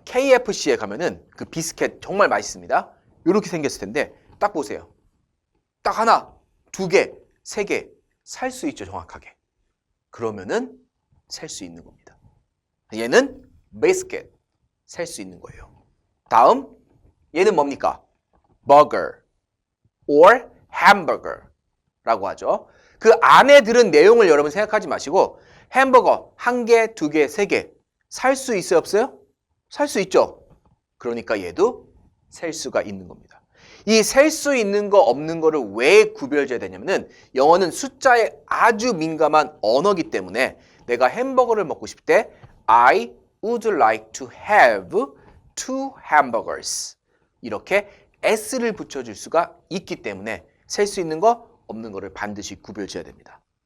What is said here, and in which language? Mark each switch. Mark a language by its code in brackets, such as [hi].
[ko] KFC에 가면은 그 비스켓 정말 맛있습니다. 이렇게 생겼을 텐데 딱 보세요. 딱 하나, 2개, 3개 살 수 있죠 정확하게. 그러면은 살 수 있는 겁니다. 얘는 비스켓 살 수 있는 거예요. 다음 얘는 뭡니까? [en] burger or hamburger 라고 하죠. [ko] 그 안에 들은 내용을 여러분 생각하지 마시고 햄버거 1개, 2개, 3개 살 수 있어요 없어요? 살 수 있죠. 그러니까 얘도 셀 수가 있는 겁니다. 이 셀 수 있는 거 없는 거를 왜 구별져야 되냐면은 영어는 숫자에 아주 민감한 언어기 때문에 내가 햄버거를 먹고 싶을 때 I would like to have 2 hamburgers 이렇게 S를 붙여줄 수가 있기 때문에 셀 수 있는 거 없는 거를 반드시 구별져야 됩니다.